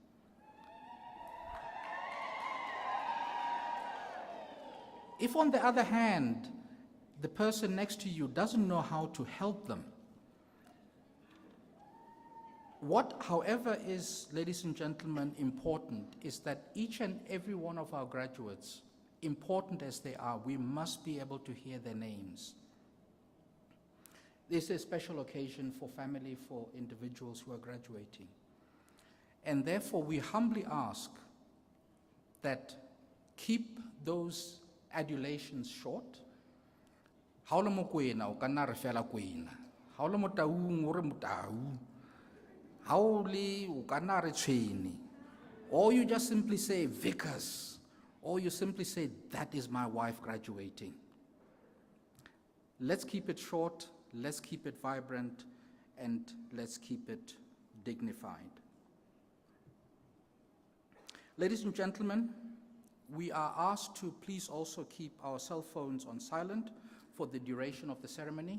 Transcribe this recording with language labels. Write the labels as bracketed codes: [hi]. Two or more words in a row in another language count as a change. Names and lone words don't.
[en] If, on the other hand, the person next to you doesn't know how to help them, what, however, is, ladies and gentlemen, important is that each and every one of our graduates, important as they are, we must be able to hear their names. This is a special occasion for family, for individuals who are graduating. And therefore, we humbly ask that keep those adulations short. [tn] Haola mo kwena o kana re fela kwena. Haola mo taung o re mo tau. Haole o kana re tshweni. [en] Or you just simply say vicars, or you simply say that is my wife graduating. Let's keep it short, let's keep it vibrant, and let's keep it dignified. Ladies and gentlemen, we are asked to please also keep our cell phones on silent for the duration of the ceremony.